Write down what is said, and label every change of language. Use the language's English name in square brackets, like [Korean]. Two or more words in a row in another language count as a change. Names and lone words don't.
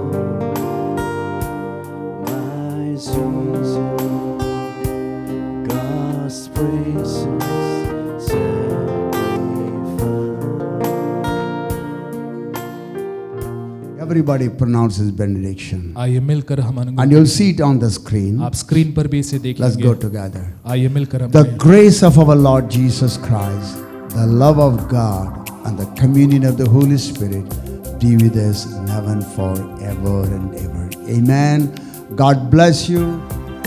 [English] My Jesus, God's precious sacrifice. Everybody pronounces benediction. [Hindi] आइए मिलकर हम [English] And [Hindi] अनुग्रह [English] you'll see it on the screen. [Hindi] आप स्क्रीन पर भी इसे [English] Let's [Hindi] देखेंगे। [English] go together. [Hindi] आइए मिलकर हम [English] The grace of our Lord Jesus Christ, the love of God, and the communion of the Holy Spirit be with us now and forever and ever. Amen. God bless you.